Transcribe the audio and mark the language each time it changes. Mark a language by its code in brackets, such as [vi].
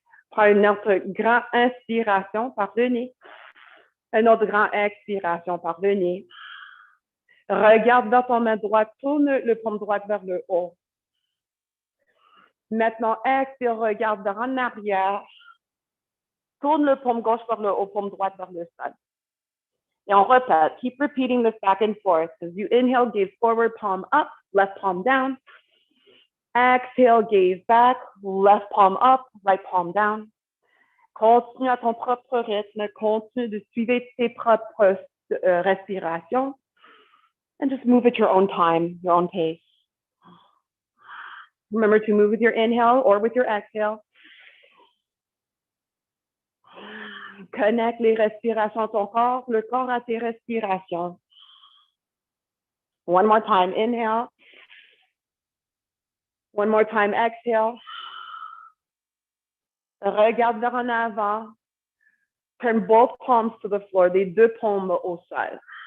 [fr] Prends une autre grande inspiration par le nez. Une autre grande expiration par le nez. Regarde vers ton main droite, tourne le paume droite vers le haut. Maintenant, expire, regarde vers en arrière. Tourne le paume gauche vers le haut, paume droite vers le sol. Et on répète. [en] Keep repeating this back and forth. As you inhale, gaze forward, palm up, left palm down. Exhale, gaze back, left palm up, right palm down. [fr] Continue à ton propre rythme. Continue de suivre tes propres respirations. [en] And just move at your own time, your own pace. Remember to move with your inhale or with your exhale. [fr] Connecte les respirations à ton corps, le corps à tes respirations. [en] One more time, inhale. One more time, exhale. [fr] Regarde vers en avant. [en] Turn both palms to the floor, [fr] les deux paumes au sol.